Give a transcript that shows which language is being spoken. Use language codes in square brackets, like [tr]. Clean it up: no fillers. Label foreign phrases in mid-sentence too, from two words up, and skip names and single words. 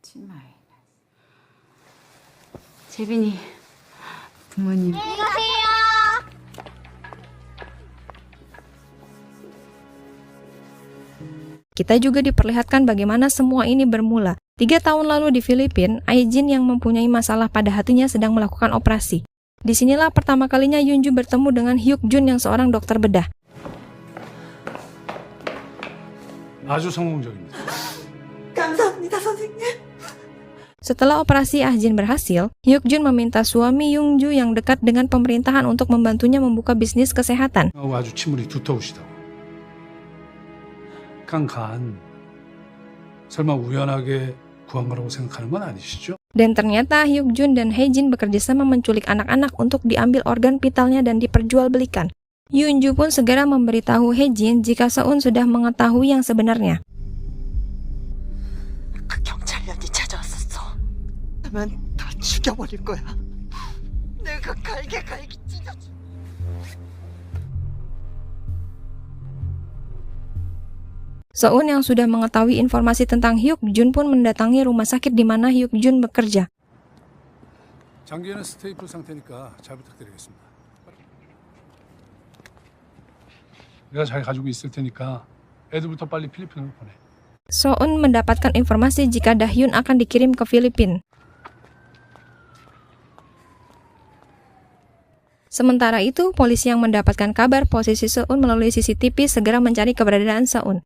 [ko] 재빈이 부모님 [id] Kita juga diperlihatkan bagaimana semua ini bermula. 3 tahun lalu di Filipina, Ae-jin yang mempunyai masalah pada hatinya sedang melakukan operasi. Disinilah pertama kalinya Yoon-ju bertemu dengan Hyuk-jun yang seorang dokter bedah. [ko] 아주 성공적입니다. 감사합니다, 선생님. [id] Setelah operasi Ah-jin berhasil, Hyuk-jun meminta suami Yoon-ju yang dekat dengan pemerintahan untuk membantunya membuka bisnis kesehatan. [ko] 아주 친분이 두터우시다고. 간 설마 우연하게 구한 거라고 생각하는 건 아니시죠? [id] Dan ternyata Hyuk-jun dan Hae-jin bekerjasama menculik anak-anak untuk diambil organ vitalnya dan diperjualbelikan. Yoon-ju pun segera memberitahu Hae-jin jika Seon sudah mengetahui yang sebenarnya. [ko] 그 경찰년이 찾아왔었어. 그러면 다 죽여버릴 거야. 내가 갈게 찢어줘. [id] Seon yang sudah mengetahui informasi tentang Hyuk-jun pun mendatangi rumah sakit di mana Hyuk-jun bekerja. [ko] 장기는 스테이플 상태니까 잘 부탁드리겠습니다. 내가 잘 가지고 있을 테니까 애들부터 빨리 필리핀으로 보내. [id] Seon mendapatkan informasi jika Dahyun akan dikirim ke Filipina. Sementara itu, polisi yang mendapatkan kabar posisi Seon melalui CCTV segera mencari keberadaan Seon.